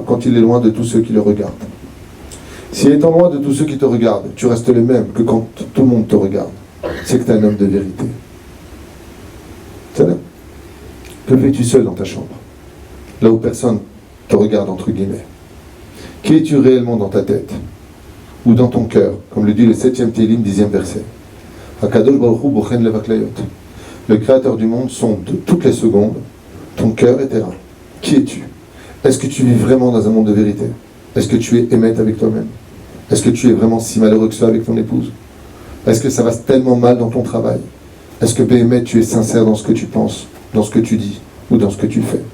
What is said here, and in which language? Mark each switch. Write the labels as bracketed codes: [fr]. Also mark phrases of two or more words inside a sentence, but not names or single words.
[fr] Quand il est loin de tous ceux qui le regardent. S'il est en loin de tous ceux qui te regardent, tu restes le même que quand tout le monde te regarde. C'est que tu es un homme de vérité. C'est là. Que fais-tu seul dans ta chambre? Là où personne te regarde, entre guillemets. Qui es-tu réellement dans ta tête? Ou dans ton cœur? Comme le dit le 7e Télim, 10e verset. [he] הקדוש ברוך הוא בוחן לב וכליות. [fr] Le créateur du monde sonde toutes les secondes ton cœur et tes reins. Qui es-tu? Est-ce que tu vis vraiment dans un monde de vérité? Est-ce que tu es émette avec toi-même? Est-ce que tu es vraiment si malheureux que ça avec ton épouse? Est-ce que ça va tellement mal dans ton travail? Est-ce que Béhémet, tu es sincère dans ce que tu penses, dans ce que tu dis ou dans ce que tu fais?